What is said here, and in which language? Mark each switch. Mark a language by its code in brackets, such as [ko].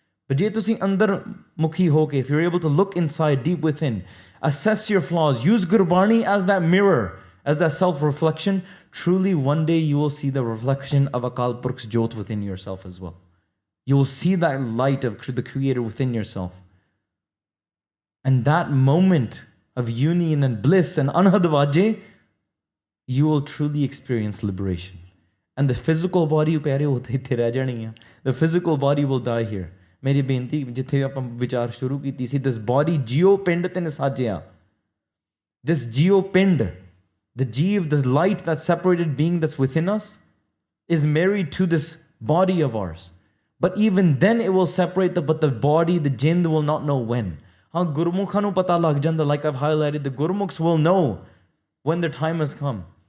[en] But [pa] je tusi andar mukhi hoke, [en] if you're able to look inside, deep within, assess your flaws, use Gurbani as that mirror, as that self-reflection, truly one day you will see the reflection of Akal Purkh's Jyot within yourself as well. You will see that light of the Creator within yourself. And that moment of union and bliss and anhadwaje, you will truly experience liberation. And the physical body, the physical body will die here. [pa] मेरी बेनती जिथे आप विचार शुरू की सी, [en] this body [pa] geo pind te nisajya. [en] This geo pind, the G of the light, that separated being that's within us, is married to this body of ours. But even then it will separate, but the body, the jind, will not know when. [pa] Haan Gurmukha nu pata lag janda, [en] like I've highlighted, the Gurmukhs will know when their time has come.